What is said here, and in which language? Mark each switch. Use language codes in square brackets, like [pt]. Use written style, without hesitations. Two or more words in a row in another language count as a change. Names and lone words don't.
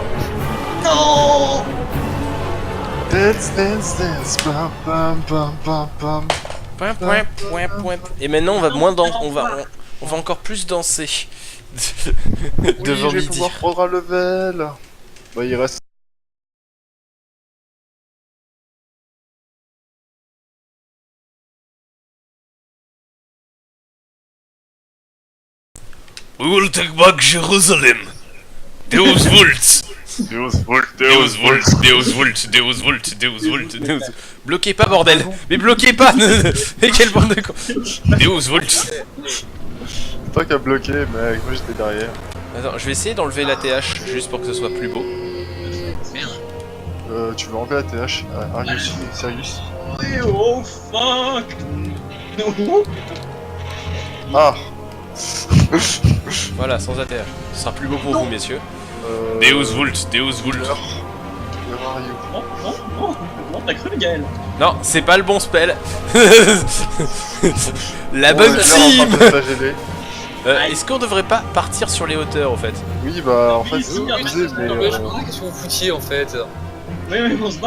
[fr] Non. [en] Dance. Bam. [fr] Point. Et maintenant, on va moins on va encore plus danser. Devant Oui, je vais midi. pouvoir prendre un level. Bah, il reste. [en] We will take back Jerusalem. [la] Deus vult. Deus vult. [fr] Bloquez pas, bordel. Mais bloquez pas. Mais quelle bande de con. [la] Deus vult. [fr] C'est toi qui as bloqué, mec. Moi, j'étais derrière. Attends, je vais essayer d'enlever la TH juste pour que ce soit plus beau. Tu veux enlever la TH? [en] Are you serious? Oh fuck. [fr] Non. Ah! Voilà, sans ATH. Ce sera plus beau pour vous, messieurs. [la] Deus vult. Deus vult. [en] Where are you? [fr] Non, t'as cru, Gaël? Non, c'est pas le bon spell. La Bon, bonne on est déjà en team. train de flageller. Est-ce qu'on devrait pas partir sur les hauteurs, au fait? Oui, bah, en fait, Oui, c'est si, obligé, mais Non, mais je me demandais qu'est-ce que vous foutiez en fait. Oui, on se barre.